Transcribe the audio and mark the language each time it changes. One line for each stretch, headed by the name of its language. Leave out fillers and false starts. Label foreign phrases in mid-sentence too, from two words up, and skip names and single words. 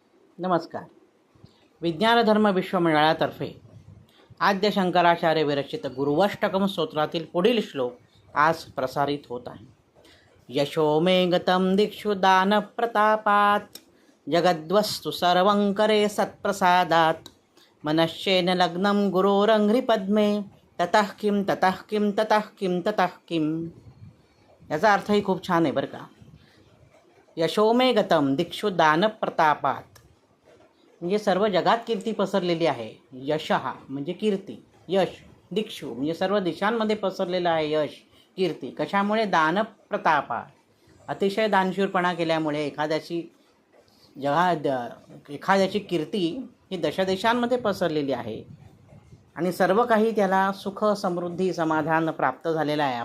Marathi: नमस्कार. विज्ञान धर्म विश्वमंडळातर्फे आद्य शंकराचार्य विरचित गुरुवष्टकम स्तोत्रातील पुढील श्लोक आज प्रसारित होत आहे.
Sanskrit: यशो मे गतं दिक्षु दान प्रतापात जगद्वस्तु सर्वं करे सत्प्रसादात मनश्चेन लग्नं गुरोरंघ्रिपद्मे ततः किं ततः किं ततः किं ततः किं.
Marathi: याचा अर्थही खूप छान आहे बरं का.
Sanskrit: यशो मे गतं दिक्षु दान प्रतापात
Marathi: म्हणजे सर्व जगात कीर्ती पसरलेली आहे. यशहा म्हणजे कीर्ती, यश. दिक्षु म्हणजे सर्व दिशांमध्ये पसरलेलं आहे यश, कीर्ती. कशामुळे? दानप्रतापा, अतिशय दानशूरपणा केल्यामुळे एखाद्याची कीर्ती ही दशदेशांमध्ये पसरलेली आहे आणि सर्व काही त्याला सुख, समृद्धी, समाधान प्राप्त झालेलं आहे.